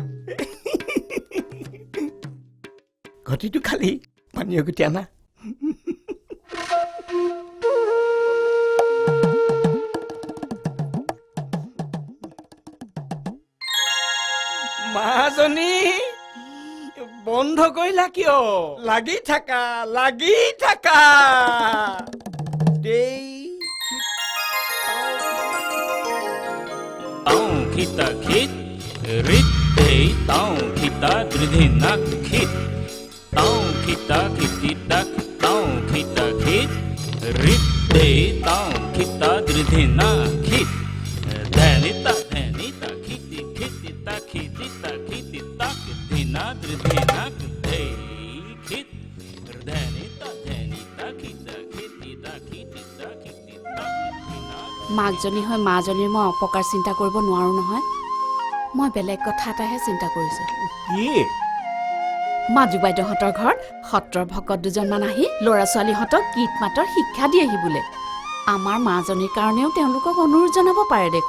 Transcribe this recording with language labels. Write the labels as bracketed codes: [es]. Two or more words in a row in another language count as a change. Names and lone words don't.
[as] ঘটিটো খালি পানীয় গুটি আনা মাজনী বন্ধ কৰিলা কিয় লাগি থাকা tao kita kit rit hey tao kita dridhina kit tao kita kiti tak tao kita kit rit hey tao kita dridhina kit dhani ta dheni ta khiti khiti ta khiti ta khiti ta dhina dhina dhei khit dheni ta khita khiti ta khiti ta khiti ta dhina মাকজনী হৈ মাজনীৰ মই অপকাৰ চিন্তা কৰিব নোৱাৰো নহয় মই বেলেগ কথা এটাহে চিন্তা কৰিছো কি মাজু বাইদেউহঁতৰ ঘৰত সত্ৰৰ ভকত দুজনমান আহি ল'ৰা ছোৱালীহঁতক গীত মাতৰ শিক্ষা দিয়েহি বোলে আমাৰ মাজনীৰ কাৰণেও তেওঁলোকক অনুৰোধ জনাব পাৰে দেখোন